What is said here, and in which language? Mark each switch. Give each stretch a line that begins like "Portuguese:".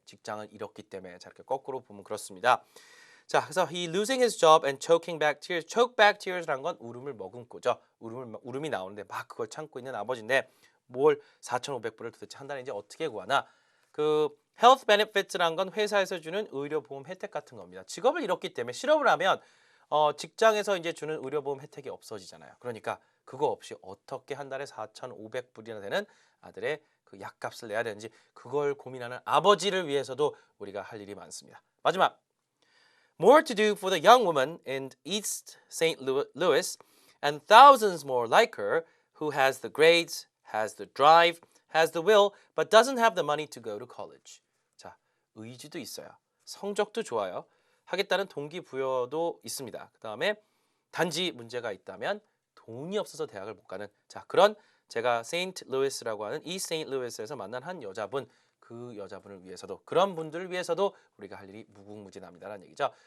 Korean: 직장을 잃었기 때문에. 자, 이렇게 거꾸로 보면 그렇습니다. 자, 그래서
English: he losing his job and choking back tears. choke back tears
Korean: 라는 건 울음을 머금고죠. 울음이 나오는데 막 그걸 참고 있는 아버지인데 뭘 4,500불을 도대체 한 달에 이제 어떻게 구하나? 그 health benefits라는 건 회사에서 주는 의료보험 혜택 같은 겁니다. 직업을 잃었기 때문에 실업을 하면 직장에서 이제 주는 의료보험 혜택이 없어지잖아요. 그러니까 그거 없이 어떻게 한 달에 4,500불이나 되는 아들의 그 약값을 내야 되는지 그걸 고민하는 아버지를 위해서도 우리가 할 일이 많습니다. 마지막
English: more to do for the young woman in East St. Louis and thousands more like her who has the grades, has the drive, has the will, but doesn't have the money to go to college.
Korean: 자, 의지도 있어요. 성적도 좋아요. 하겠다는 동기부여도 있습니다. 그 다음에 단지 문제가 있다면 돈이 없어서 대학을 못 가는 자 그런 제가 세인트 루이스라고 하는 이 세인트 루이스에서 만난 한 여자분 그 여자분을 위해서도 그런 분들을 위해서도 우리가 할 일이 무궁무진합니다라는 얘기죠.